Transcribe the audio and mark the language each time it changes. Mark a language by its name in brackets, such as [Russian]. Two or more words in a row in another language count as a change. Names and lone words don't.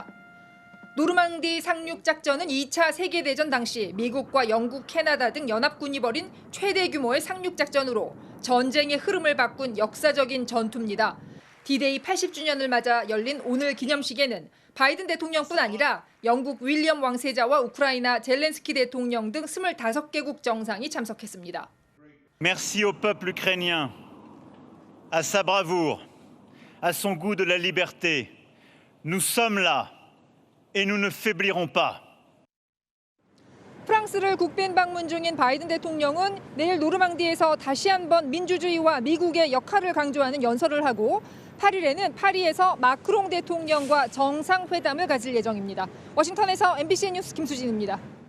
[Korean] 노르망디 상륙작전은 2차 세계대전 당시 미국과 영국, 캐나다 등 연합군이 벌인 최대 규모의 상륙작전으로 전쟁의 흐름을 바꾼 역사적인 전투입니다. D-Day 80주년을 맞아 열린 오늘 기념식에는 바이든 대통령뿐 아니라 영국 윌리엄 왕세자와 우크라이나 젤렌스키 대통령 등 25개국 정상이 참석했습니다. [French] Merci au peuple ukrainien, à sa bravoure, à son goût de la liberté. Nous sommes là et nous ne faiblirons pas. [Korean] 프랑스를 국빈 방문 중인 바이든 대통령은 내일 노르망디에서 다시 한번 민주주의와 미국의 역할을 강조하는 연설을 하고 8일에는 파리에서 마크롱 대통령과 정상회담을 가질 예정입니다. 워싱턴에서 MBC 뉴스 김수진입니다.